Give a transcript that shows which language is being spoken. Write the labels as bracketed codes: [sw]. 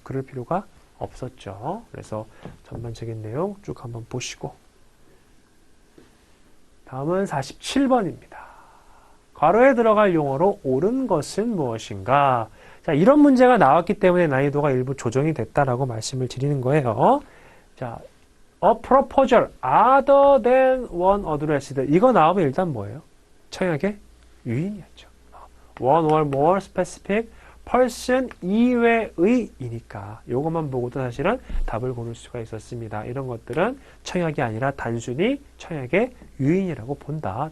[ko] 그럴 필요가 없었죠. 그래서 전반적인 내용 쭉 한번 보시고 다음은 47번입니다. 괄호에 들어갈 용어로 옳은 것은 무엇인가? 자, 이런 문제가 나왔기 때문에 난이도가 일부 조정이 됐다라고 말씀을 드리는 거예요. [en] 자, a proposal other than one addressed. [ko] 이거 나오면 일단 뭐예요? 청약의 유인이었죠. [en] one or more specific person [ko] 이외의이니까 이것만 보고도 사실은 답을 고를 수가 있었습니다. 이런 것들은 청약이 아니라 단순히 청약의 유인이라고 본다.